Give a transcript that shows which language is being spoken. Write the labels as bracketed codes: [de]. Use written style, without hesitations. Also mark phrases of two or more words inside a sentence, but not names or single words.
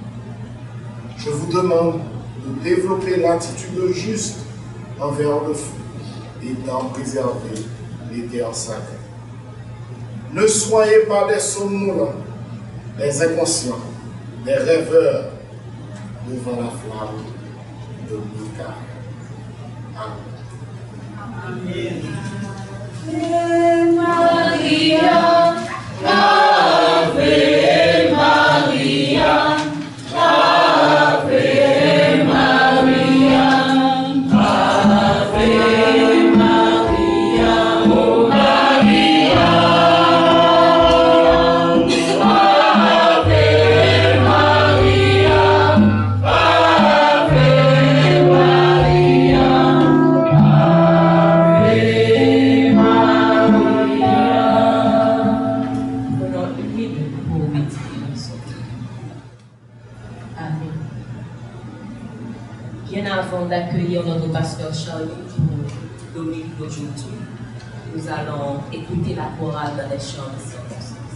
[fr] Je vous demande de développer l'attitude juste envers le feu et d'en préserver les terres sacrées. Ne soyez pas des somnolents, des inconscients, des rêveurs devant la flamme de Michael. Amen. [la] Ave Maria, Ave Maria, Ave Maria, Ave Maria, oh Maria, Ave Maria, Ave Maria, Ave Maria. [fr] Prenons une minute pour méditer ensemble. Amen. Bien avant d'accueillir notre pasteur Charlie pour nous donner aujourd'hui, nous allons écouter la chorale dans les chants de circonstances.